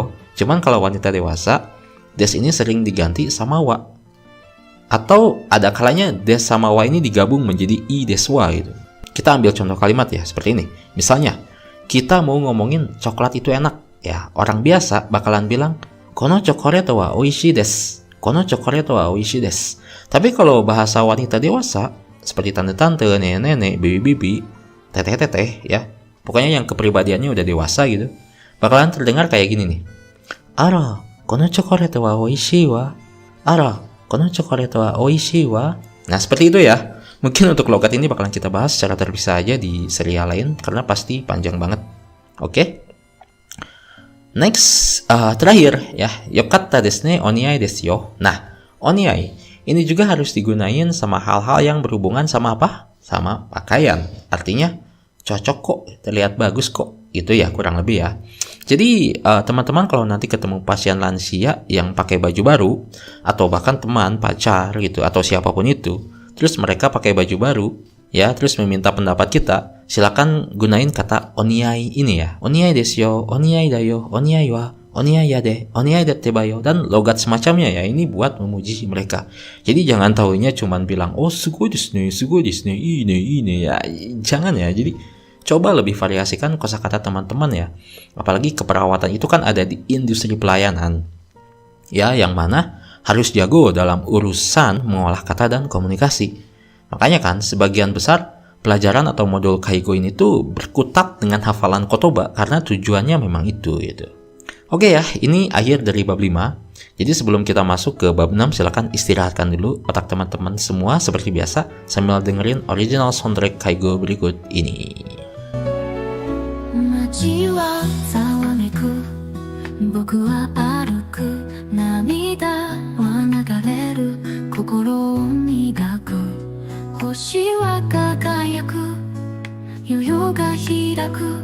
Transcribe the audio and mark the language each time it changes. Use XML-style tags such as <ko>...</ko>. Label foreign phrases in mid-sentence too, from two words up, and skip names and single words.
<id>Cuman kalau wanita dewasa, des ini sering diganti sama wa. Atau ada kalanya des sama wa ini digabung menjadi</id> <ja>いですわ</ja> <id>gitu. Kita ambil contoh kalimat ya, seperti ini. Misalnya, kita mau ngomongin coklat itu enak. ya orang biasa bakalan bilang</id> <ja>このチョコレートはおいしいです. このチョコレートはおいしいです.</ja> <id>Tapi kalau bahasa wanita dewasa seperti tante-tante, nenek-nenek, bibi-bibi, teteh-teteh ya, pokoknya yang kepribadiannya udah dewasa gitu, bakalan terdengar kayak gini nih.</id> <ja>Ara, このチョコレートはおいしいわ. あら、このチョコレートはおいしいわ.</ja> <id>Nah, seperti itu ya. Mungkin untuk logat ini bakalan kita bahas secara terpisah aja di serial lain karena pasti panjang banget. Oke. Next, terakhir ya,</id> <ja>よかったですね、お似合いですよ.</ja> <id>Nah, oniai ini juga harus digunain sama hal-hal yang berhubungan sama apa? Sama pakaian. Artinya cocok kok, terlihat bagus kok. Itu ya kurang lebih ya. Jadi teman-teman kalau nanti ketemu pasien lansia yang pakai baju baru atau bahkan teman, pacar gitu atau siapapun itu, terus mereka pakai baju baru ya, terus meminta pendapat kita, silakan gunain kata oniai ini ya.</id> <ja>お似合いですよ、お似合いだよ、お似合いわ、お似合いやで、お似合いだってばよ,</ja> <id>dan logat semacamnya ya, ini buat memuji mereka. Jadi jangan taunya cuman bilang oh</id> <ja>すごいですね,</ja> <id>ini ya. Jangan ya. Jadi coba lebih variasikan kosakata teman-teman ya. Apalagi keperawatan itu kan ada di industri pelayanan. Ya, yang mana harus jago dalam urusan mengolah kata dan komunikasi. Makanya kan sebagian besar pelajaran atau modul Kaigo ini tuh berkutat dengan hafalan kotoba karena tujuannya memang itu gitu. Oke ya, ini akhir dari bab 5. Jadi sebelum kita masuk ke bab 6, silakan istirahatkan dulu otak teman-teman semua seperti biasa sambil dengerin</id> <en>original soundtrack</en> <id>Kaigo berikut ini.</id> <ja>街はざわめく僕は歩く涙は流れる心を磨く星は輝く夜夜が開く</ja>